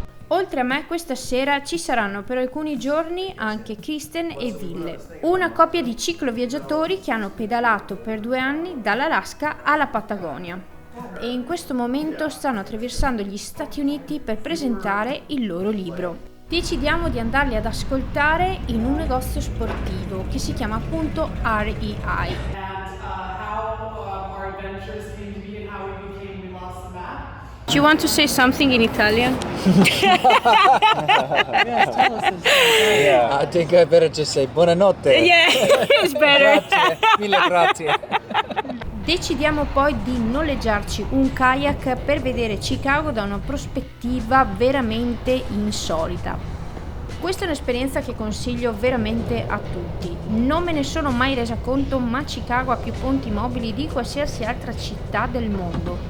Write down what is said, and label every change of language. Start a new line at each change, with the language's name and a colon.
Italian: Oltre a me questa sera ci saranno per alcuni giorni anche Kristen e Ville, una coppia di cicloviaggiatori che hanno pedalato per 2 anni dall'Alaska alla Patagonia e in questo momento stanno attraversando gli Stati Uniti per presentare il loro libro. Decidiamo di andarli ad ascoltare in un negozio sportivo che si chiama appunto REI.
English: Do you want to say something in Italian? I think I better just say buonanotte. Yeah, it's better.
Italian: Grazie, mille grazie. Decidiamo poi di noleggiarci un kayak per vedere Chicago da una prospettiva veramente insolita. Questa è un'esperienza che consiglio veramente a tutti. Non me ne sono mai resa conto, ma Chicago ha più ponti mobili di qualsiasi altra città del mondo.